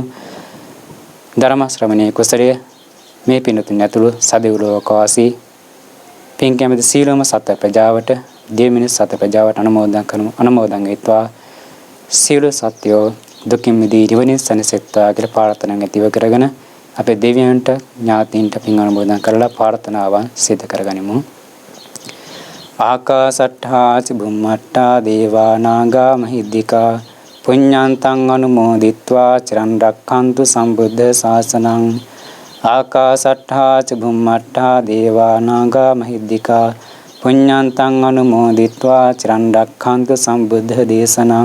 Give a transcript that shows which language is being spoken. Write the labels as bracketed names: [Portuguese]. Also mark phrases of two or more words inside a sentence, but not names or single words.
[Sinhala] ධර්ම ශ්‍රවණයේ කුසලයේ මේ පින්තුන් ඇතුළු සදෙව්ලෝකවාසී පින් කැමති සීලම සත්‍ය ප්‍රජාවට දෙමිනිස් සත්‍ය ප්‍රජාවට අනුමෝදන් කරමු. අනුමෝදන් වෙත්වා සියලු සත්‍යෝ දුකින් මිදී නිවනින් සැනසෙත්වා කියලා ප්‍රාර්ථනාවෙන් ඇතිව කරගෙන අපේ දෙවියන්ට ඥාතීන්ට පින් අනුමෝදන් කරලා ප්‍රාර්ථනාවන් සිදු කරගනිමු. [Pali] ආකාසට්ඨා චුම්මට්ඨා දේවා නාග මහිද්దికා පුඤ්ඤාන්තං අනුමෝදිත්වා චිරන් රක්ඛන්තු සම්බුද්ධ ශාසනං. ආකාසට්ඨා චුම්මට්ඨා දේවා නාග මහිද්దికා පුඤ්ඤාන්තං අනුමෝදිත්වා චිරන් රක්ඛන්තු සම්බුද්ධ දේශනං.